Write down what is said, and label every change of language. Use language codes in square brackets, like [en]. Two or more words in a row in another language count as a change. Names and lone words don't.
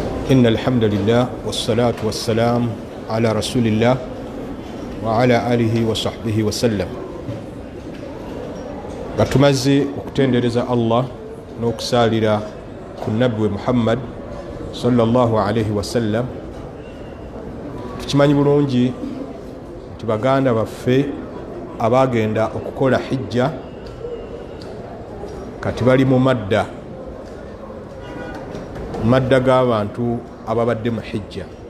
[ar] إن الحمد لله والصلاة والسلام على رسول الله وعلى آله وصحبه وسلم. [lg] Gatumaze okutendereza Allah n'okusalira ku nabbi Muhammad [ar] صلى الله عليه وسلم. [lg] Tukimanyi bulungi nti baganda baffe abagenda okukola hijja kati bali mu madda g'abantu ababadde mu hijja.